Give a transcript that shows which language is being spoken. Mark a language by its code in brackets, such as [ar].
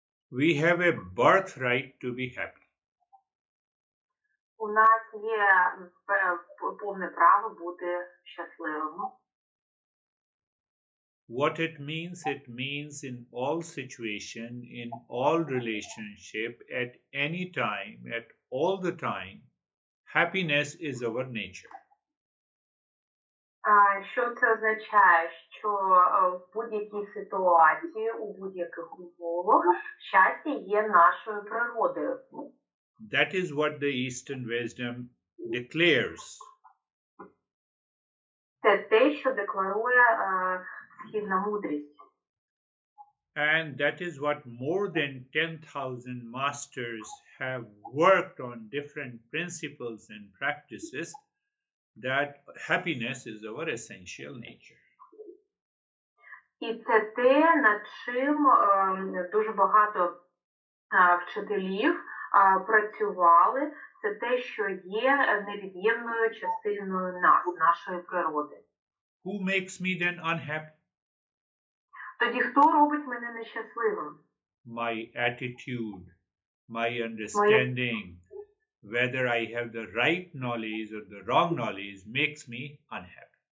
[en] We have a birthright to be happy. [uk] У нас є повне право бути щасливим. [en] What it means in all situation, in all relationship, at any time, at all the time, happiness is our nature. [uk] Що це означає? Що в будь-якій ситуації, у будь-яких умовах щастя є нашою природою. [en] That is what the Eastern wisdom declares. [uk] Це те, що декларує східна мудрість. [en] And that is what more than 10,000 masters have worked on different principles and practices, that happiness is our essential nature. [uk] І це те, над чим дуже багато вчителів працювали. Це те, що є невід'ємною частиною нас, нашої природи. [en] Who makes me then unhappy? [uk] Тоді хто робить мене нещасливим? [en] My attitude, my understanding, whether I have the right knowledge or the wrong knowledge, makes me unhappy.